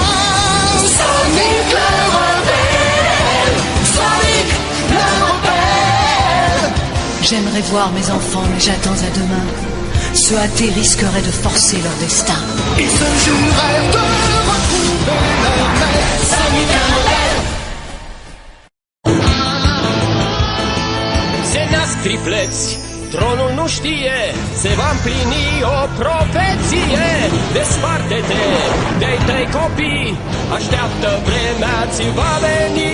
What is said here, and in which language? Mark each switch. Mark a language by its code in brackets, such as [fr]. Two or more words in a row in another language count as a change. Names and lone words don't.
[fr] Sonic le rebelle, Sonic le rebelle. J'aimerais voir mes enfants, mais j'attends à demain. Ce hâté risquerait de forcer leur destin. Ils se jurèrent de retrouver leur mère. Sonic le rebelle. [ro] Se nasc tripleți, tronul nu știe, se va împlini o profeție. Desparte-te de-ai tăi copii, așteaptă vremea, ți va veni.